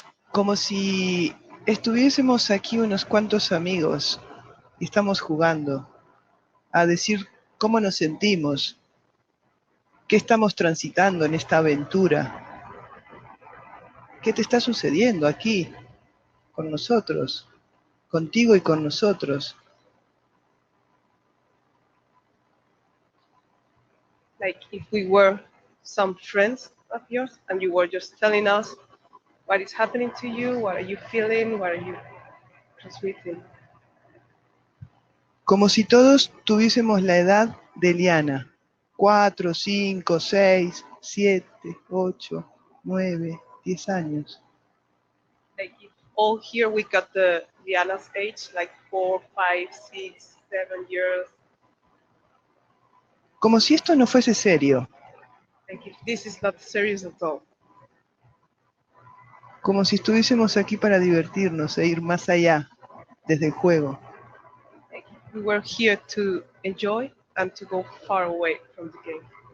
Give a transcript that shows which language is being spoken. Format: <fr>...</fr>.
<es>Como si estuviésemos aquí unos cuantos amigos y estamos jugando a decir cómo nos sentimos, qué estamos transitando en esta aventura, qué te está sucediendo aquí con nosotros, contigo y con nosotros.</es> <en>Like if we were some friends of yours and you were just telling us what is happening to you, what are you feeling, what are you transmitting.</en> <es>Como si todos tuviésemos la edad de Liana, 4, 5, 6, 7, 8, 9, 10 años.</es> <en>Like if all here we got the Diana's age, like 4, 5, 6, 7 years.</en> <es>Como si esto no fuese serio.</es> <en>Like if this is not serious at all.</en> <es>Como si estuviésemos aquí para divertirnos e ir más allá, desde el juego.</es> <en>Like we were here to enjoy and to go far away from the game.</en>